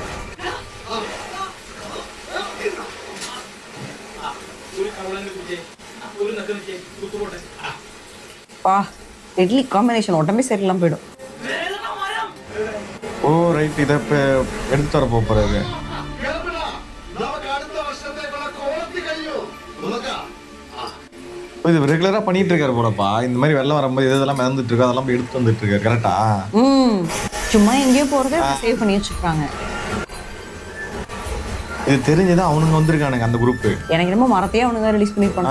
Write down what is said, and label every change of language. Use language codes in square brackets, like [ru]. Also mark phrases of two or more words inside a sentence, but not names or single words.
[ta] வா இட்லி காம்பினேஷன் உடம்பே சரியில்லாம போயிடும். ஓ ரைட், இதை இப்போ எடுத்துட்டு வர போறாரு. [ml] നമുക്ക് അടുത്ത വർഷത്തേക്കുള്ള കോളത്തി കഴിയൂ. നോക്കാം. [ta] இது ரெகுலரா பண்ணிட்டு இருக்காரு போலப்பா. இந்த மாதிரி வெள்ளம் வரும்போது இதெல்லாம் மிதந்துட்டு இருக்கு, அதெல்லாம் போய் எடுத்து வந்துட்டு இருக்காரு. கரெக்டா? சும்மா எங்கேயோ போறதை சேவ் பண்ணி வச்சுக்கிறாங்க. இது தெரிஞ்சுதான் அவனுங்க வந்திருக்கானுங்க அந்த குரூப். எனக்கு என்னமோ மரத்தையே அவனுங்க ரிலீஸ் பண்ணிருப்பாங்க.